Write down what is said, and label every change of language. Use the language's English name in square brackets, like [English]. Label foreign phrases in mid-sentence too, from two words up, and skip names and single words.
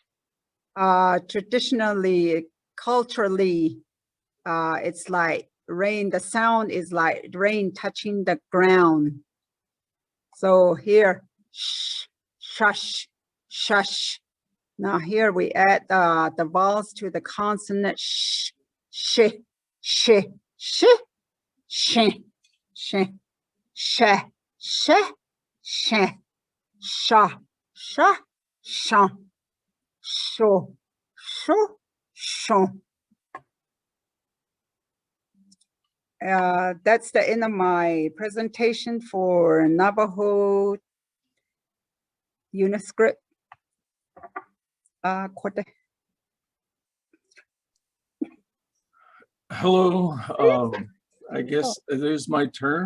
[English] Traditionally, culturally, it's like rain. The sound is like rain touching the ground. So here, shh, shush, shush. Now here we add the vowels to the consonant sh, sh, sh, sh, sh, sh, sh, sh, sh, sha, sha, sha, sho, sho, sho. That's the end of my presentation for Navajo Uniscript. Hello, I guess it is my turn.